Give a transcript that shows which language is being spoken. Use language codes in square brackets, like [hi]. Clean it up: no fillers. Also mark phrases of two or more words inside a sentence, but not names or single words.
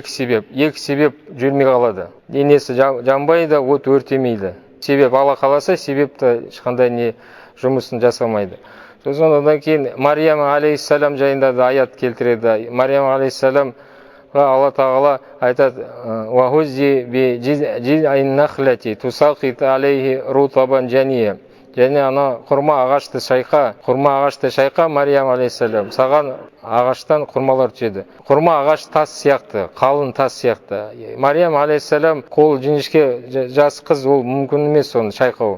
[kk] Екі себеп жүрмей қалады. Денесі жанбайды, от өртемейді. Себеп Алла қаласа, себепті ешқандай не жұмысын жасамайды. Содан кейін Мария алейхиссалам жайында да аят келтіреді. Мария алейхиссалам Алла тағала айтады: [ar] "وهزي بجذع النخلة تساقط عليه رطبا جنيا". [kk] Және ана құрма ағашты шайқа, Мария алейхиссалам, саған ағаштан құрмалар түседі. Құрма ағаш тас сияқты, қалың тас сияқты. Мария алейхиссалам қол жіңішке жас қыз, ол мүмкін емес соны шайқау.